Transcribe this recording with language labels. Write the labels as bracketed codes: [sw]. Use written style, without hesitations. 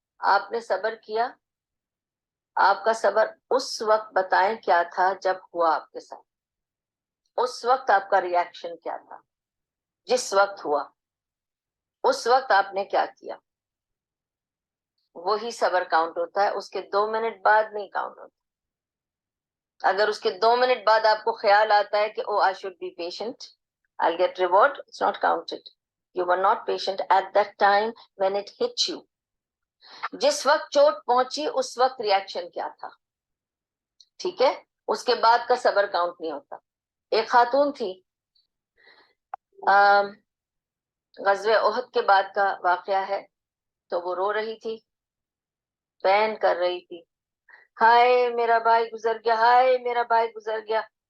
[ur] آپ نے صبر کیا, آپ کا صبر اس وقت بتائیں کیا تھا جب ہوا آپ کے ساتھ, اس وقت آپ کا ری ایکشن کیا تھا, جس وقت ہوا اس وقت آپ نے کیا کیا, وہی صبر کاؤنٹ ہوتا ہے. اس کے 2 منٹ بعد نہیں کاؤنٹ ہوتا. اگر اس کے 2 منٹ بعد آپ کو خیال آتا ہے کہ [en] Oh I should be patient, I'll get reward, it's not counted. You were not patient at that time when it hit you. [ur] جس وقت چوٹ پہنچی اس وقت ریاکشن کیا تھا. ٹھیک ہے. اس کے بعد کا صبر کاؤنٹ نہیں ہوتا. ایک خاتون تھی, غزوہ احد کے بعد کا واقعہ ہے, تو وہ رو رہی تھی, بین کر رہی تھی, ہائے میرا بھائی گزر گیا, ہائے میرا بھائی گزر گیا.